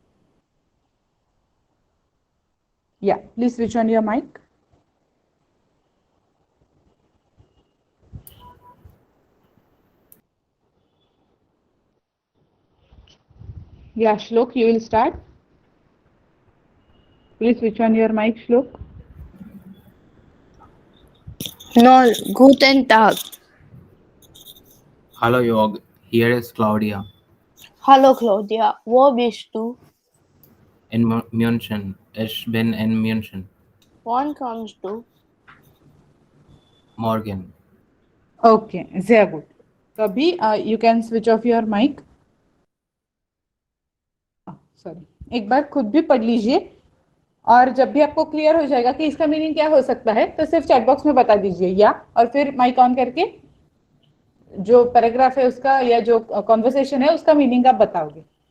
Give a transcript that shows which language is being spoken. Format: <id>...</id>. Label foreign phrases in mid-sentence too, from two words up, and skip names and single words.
<en>या please switch on your mic. या श्लोक, you will start. please switch on your mic, श्लोक।</en> <de>Null. Guten Tag. Hallo Jörg, hier ist Claudia. Hallo Claudia. Wo bist du? In München. Ich bin in München. Wann kommst du? Morgen. ओके, sehr gut।</de> <hi>तो अभी</hi> <en>you can switch off your mic.</en> <hi>सॉरी, एक बार खुद भी पढ़ लीजिए, और जब भी आपको क्लियर हो जाएगा कि इसका मीनिंग क्या हो सकता है, तो सिर्फ</hi> <en>chat box</en> <hi>में बता दीजिए या, और फिर</hi> <en>mic on</en> <hi>करके जो पैराग्राफ है उसका या जो कॉन्वर्सेशन है उसका मीनिंग आप बताओगे।</hi>